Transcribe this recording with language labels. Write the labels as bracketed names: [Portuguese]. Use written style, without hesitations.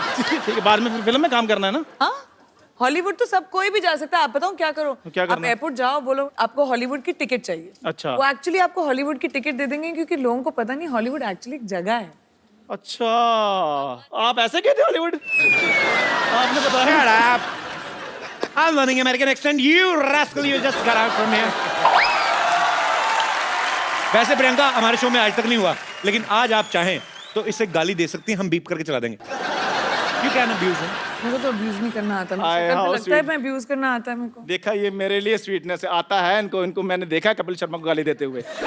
[Hindi] ठीक है, बाद में फिर फिल्म में काम करना है ना? हाँ, हॉलीवुड तो सब कोई भी जा सकता है। आप बताओ क्या करो? क्या आप करना है? एयरपोर्ट जाओ, बोलो आपको हॉलीवुड की टिकट चाहिए। अच्छा। वो एक्चुअली आपको हॉलीवुड की टिकट दे देंगे, क्योंकि लोगों को पता नहीं हॉलीवुड एक्चुअली एक जगह है। अच्छा, आप ऐसे कहते हो हॉलीवुड? आपने बताया। [English] Shut up. I'm learning American accent. You rascal, you just got out from here. [Hindi] वैसे प्रियंका हमारे शो में आज तक नहीं हुआ, लेकिन आज आप चाहें तो इसे गाली दे सकती हैं, हम बीप करके चला देंगे। [English] You can abuse him. [Hindi] मेरे को तो अब्यूज नहीं करना आता। आए, मुझे [English] how [Hindi] लगता है [English] sweet. [Hindi] मैं अब्यूज करना आता है मेरे को। देखा, ये मेरे लिए स्वीटनेस आता है इनको मैंने देखा है कपिल शर्मा को गाली देते हुए।